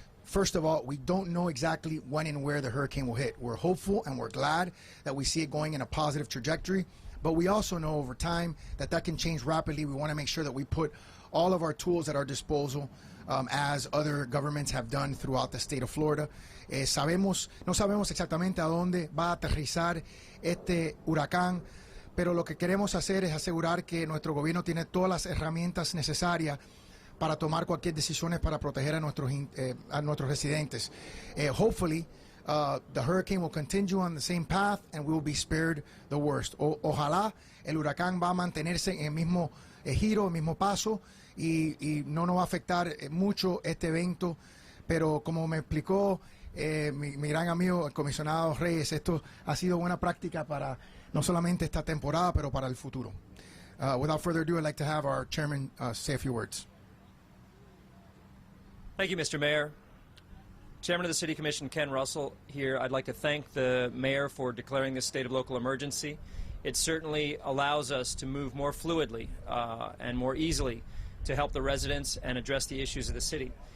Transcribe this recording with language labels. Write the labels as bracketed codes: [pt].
[en] First of all, we don't know exactly when and where the hurricane will hit. We're hopeful and we're glad that we see it going in a positive trajectory, but we also know over time that that can change rapidly. We want to make sure that we put all of our tools at our disposal, as other governments have done throughout the state of Florida. [es] No sabemos exactamente a dónde va a aterrizar este huracán, pero lo que queremos hacer es asegurar que nuestro gobierno tiene todas las herramientas necesarias para tomar cualquier decisión para proteger a nuestros residentes. [en] Hopefully, the hurricane will continue on the same path and we will be spared the worst. [es] Ojalá el huracán va a mantenerse en el mismo giro, el mismo paso, y no nos va a afectar mucho este evento, pero como me explicó mi gran amigo, el comisionado Reyes, esto ha sido buena práctica para no solamente esta temporada, pero para el futuro. [en] Without further ado, I'd like to have our chairman say a few words. Thank you, Mr. Mayor. Chairman of the City Commission, Ken Russell here. I'd like to thank the mayor for declaring this state of local emergency. It certainly allows us to move more fluidly and more easily to help the residents and address the issues of the city.